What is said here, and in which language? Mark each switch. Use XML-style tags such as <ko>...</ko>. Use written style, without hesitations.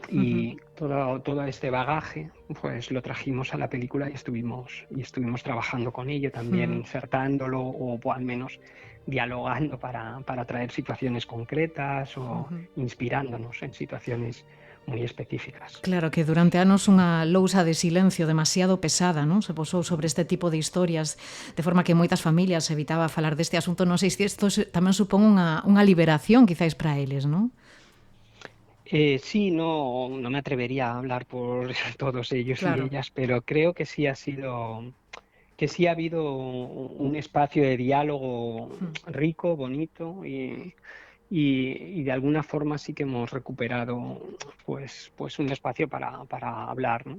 <es>Y todo este bagaje pues lo trajimos a la película y estuvimos trabajando con ello también, insertándolo o al menos dialogando para traer situaciones concretas o inspirándonos en situaciones</es> <gl>moi específicas. Claro, que durante anos unha lousa de silencio demasiado pesada, non? Se posou sobre este tipo de historias, de forma que moitas familias evitaba falar deste asunto. Non sei se isto tamén supón unha liberación, quizáis, para eles, non?</gl> <es>Sí, no me atrevería a hablar por todos ellos y ellas, pero creo que sí ha habido un espacio de diálogo rico, bonito y de alguna forma sí que hemos recuperado pues un espacio para hablar, ¿no?</es>